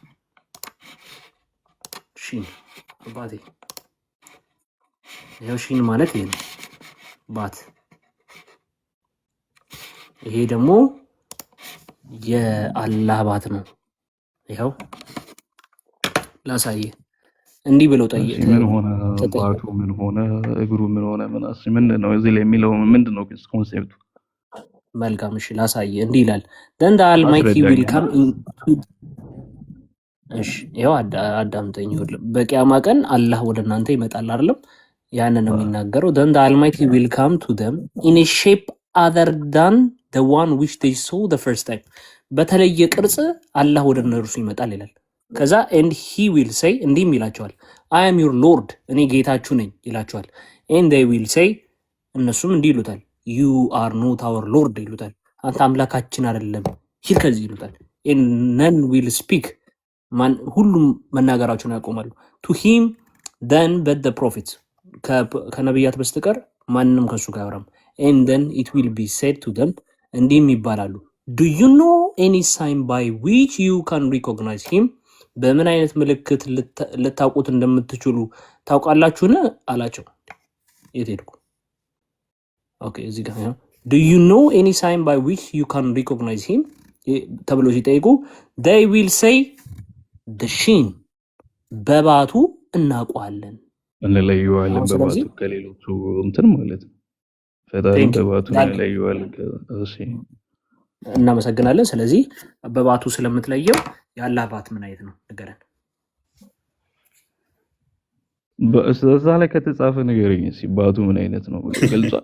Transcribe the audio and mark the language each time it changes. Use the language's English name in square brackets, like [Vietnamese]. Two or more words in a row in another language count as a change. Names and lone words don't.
[Amharic] ሺን ባቴ፣ ይሄው ሺን ማለት ይሄ ነው ባት። ይሄ ደግሞ የአላህ ባት ነው። ይሄው ላሳይ። እንዲህ ብለው ጠይቅ። ምን ሆነ ባቱ? ምን ሆነ እግሩ? ምን ሆነ? ምንድን ነው እዚህ ላይ የሚለው? ምንድን ነው ኮንሴፕቱ? መልካም እሺ ላሳይ። እንዲህ ይላል [English] then the almighty will come in። [Amharic] እሺ ይሄው አዳምጠኝ። በቂያማ ቀን አላህ ወደ እናንተ ይመጣል አይደለም? ያንን ነው የሚናገረው። [English] then the almighty will come to them in a shape other than the one which they saw the first time። [Amharic] በተለየ ቅርጽ አላህ ወደ እነርሱ ይመጣል ይላል። ከዛ [English] and he will say [Amharic] እንዲህም ይላቸዋል [English] I am your lord፣ [Amharic] እኔ ጌታችሁ ነኝ ይላቸዋል። [English] and they will say [Amharic] እነሱም እንዲህ ይሉታል [English] you are not our lord [Amharic] ይሉታል። አንተ አምላካችን አይደለም ሂድ ከዚህ ይሉታል። and [English] none will speak፣ [Amharic] ሁሉም መናገራቸውን ያቆማሉ። [English] to him then but the prophets፣ [Amharic] ከነቢያት በስተቀር ማንንም ከሱ ጋር አያወራም። [English] and then it will be said to them [Amharic] እንዲህም ይባላሉ [English] do you know any sign by which you can recognize him፣ [Amharic] በምን አይነት ምልክት ልታውቁት እንደምትችሉ ታውቃላችሁን አላቸው። የት ሄድኩ? ኦኬ እዚህ ጋር ነው። [English] do you know any sign by which you can recognize him [Amharic] ተብሎ ሲጠይቁ [English] they will say the shin፣ [Amharic] በባቱ እናውቀዋለን፣ እንለየዋለን። በባቱ ከሌሎቹ እንትን ማለት ነው። ፈጣሪ በባቱ እንለየዋለን። እሺ እናመሰግናለን። ስለዚህ በባቱ ስለምትለየው የአላህ ባት ምን አይነት ነው ንገረን። በእዛ ላይ ከተጻፈ ንገረኝ እስኪ። ባቱ ምን አይነት ነው ገልጿል?